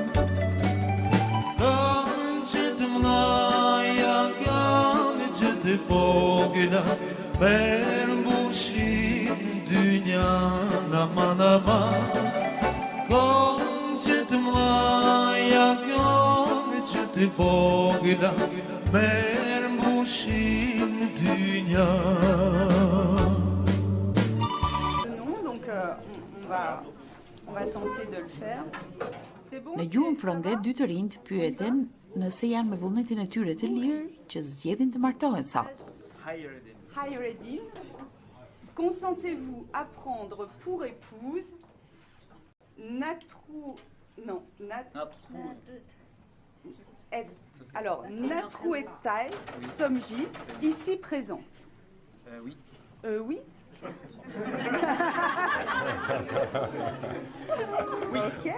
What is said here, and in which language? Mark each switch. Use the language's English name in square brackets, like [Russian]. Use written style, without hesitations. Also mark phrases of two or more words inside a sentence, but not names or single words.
[Albanian] Kanë që të mlaja, kanë që të vogla Per mbushin dynjan aman aman Kanë që të mlaja, kanë që të vogla Per mbushin dynjan [French] On va tenter de le faire. [Albanian] Në gjuhën frënde, dy të rinjt pyeten nëse janë me vullnetin e tyre të lirë që zgjedhin të martohen sot. [French] Hayreddin, consentez-vous à prendre pour épouse Natrou... Non, Alors, Natrou Etay Somjit, ici présente. Oui. Oui. Ok.